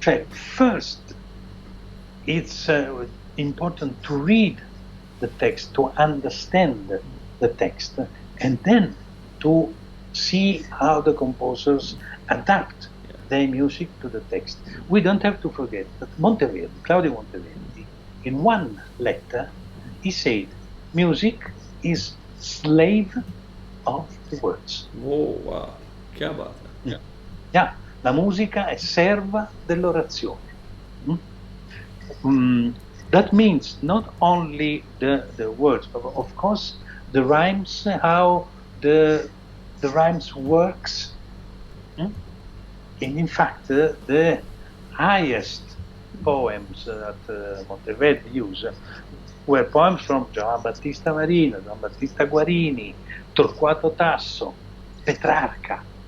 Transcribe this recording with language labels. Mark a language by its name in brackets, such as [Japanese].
[English] First, it's important to read the text, to understand the text, and then to see how the composers adapt their music to the text. We don't have to forget that Claudio Monteverdi, in one letter, he said, music is slave of the words. Oh, wow. [Hindi] Che baat hai. [English] Yeah, [Italian] la musica è serva dell'orazione. [English] That means not only the words, but of course the rhymes, how the rhymes works. And in fact, the highest poems that Monteverdi used were poems from Giovan Battista Marino, Giovan Battista Guarini, Torquato Tasso, Petrarca.